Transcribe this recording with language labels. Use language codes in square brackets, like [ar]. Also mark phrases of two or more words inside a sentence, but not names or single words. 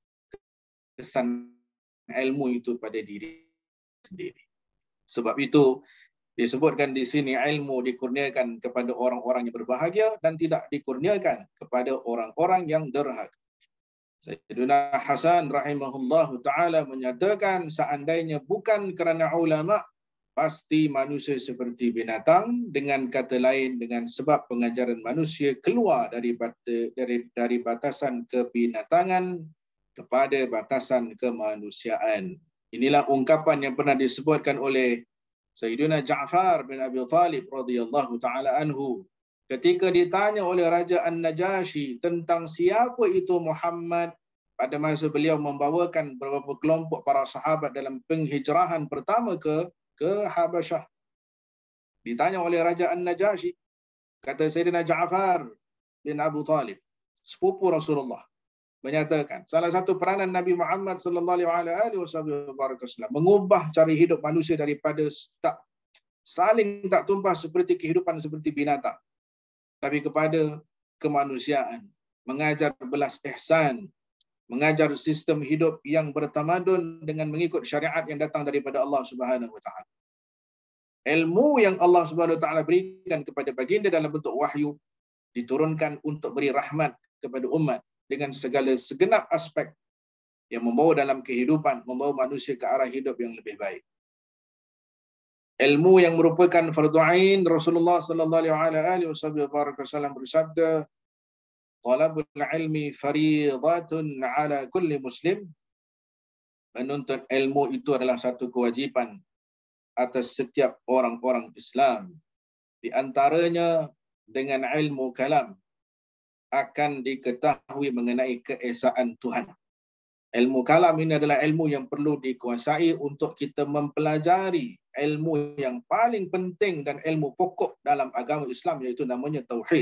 [ms] Kesan ilmu itu pada diri sendiri. Sebab itu, disebutkan di sini ilmu dikurniakan kepada orang-orang yang berbahagia dan tidak dikurniakan kepada orang-orang yang derhaka. Sayyidina Hasan [ar] رحمه الله تعالى [ms] menyatakan, seandainya bukan kerana ulama, pasti manusia seperti binatang. Dengan kata lain, dengan sebab pengajaran manusia keluar dari batasan kebinatangan kepada batasan kemanusiaan. Inilah ungkapan yang pernah disebutkan oleh Sayyidina Ja'far bin Abi Talib [ar] رضي الله تعالى عنه, [ms] ketika ditanya oleh Raja An-Najashi tentang siapa itu Muhammad, pada masa beliau membawakan beberapa kelompok para sahabat dalam penghijrahan pertama ke Habasyah. Ditanya oleh Raja An-Najashi, kata Sayyidina Ja'far bin Abu Talib, sepupu Rasulullah, menyatakan salah satu peranan Nabi Muhammad [ar] صلى الله عليه وسلم [ms] mengubah cara hidup manusia daripada saling tak tumpah seperti kehidupan seperti binatang, tapi kepada kemanusiaan, mengajar belas ihsan, mengajar sistem hidup yang bertamadun dengan mengikut syariat yang datang daripada Allah [ar] سبحانه وتعالى. [ms] Ilmu yang Allah [ar] سبحانه وتعالى [ms] berikan kepada baginda dalam bentuk wahyu diturunkan untuk beri rahmat kepada umat dengan segala segenap aspek yang membawa dalam kehidupan, membawa manusia ke arah hidup yang lebih baik. Ilmu yang merupakan fardu ain, Rasulullah [ar] صلى الله عليه وسلم [ms] bersabda, [ar] "طلب العلم فريضة على كل مسلم." [ms] Menuntut ilmu itu adalah satu kewajipan atas setiap orang-orang Islam. Di antaranya dengan ilmu kalam akan diketahui mengenai keesaan Tuhan. Ilmu kalam ini adalah ilmu yang perlu dikuasai untuk kita mempelajari ilmu yang paling penting dan ilmu pokok dalam agama Islam, iaitu namanya Tauhid.